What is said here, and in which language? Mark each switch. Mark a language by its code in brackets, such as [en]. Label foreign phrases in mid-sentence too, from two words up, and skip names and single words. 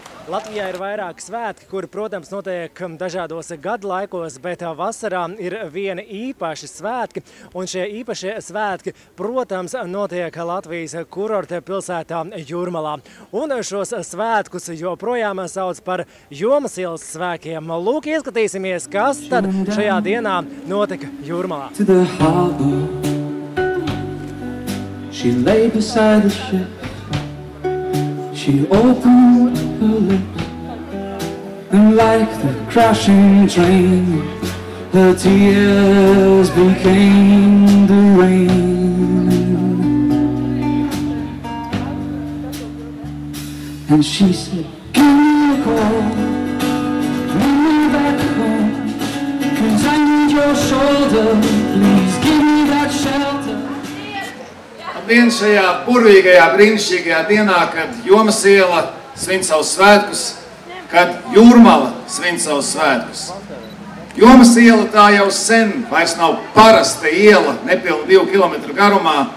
[lv] Latvijā ir vairāki svētki, kuri, protams, notiek dažādos gadu laikos, bet vasarā ir vieni īpaši svētki. Un šie īpašie svētki, protams, notiek Latvijas kurorta pilsētā Jūrmalā. Un šos svētkus joprojām sauc par Jomas ielas svētkiem. Lūk, ieskatīsimies, kas tad šajā dienā notika Jūrmalā. [en] She lay beside the ship. She opened her lips, and like the crashing train, her tears became the rain. And she said, give me a call, bring me back home, 'cause I need your shoulder, please give me that shelter. [lv] Labdien šajā burvīgajā, brīnišķīgajā dienā, kad Jomas iela svin savus svētkus, kad Jūrmala svin savus svētkus. Jomas iela tā jau sen vairs nav parasta iela, nepilni 2 kilometru garumā.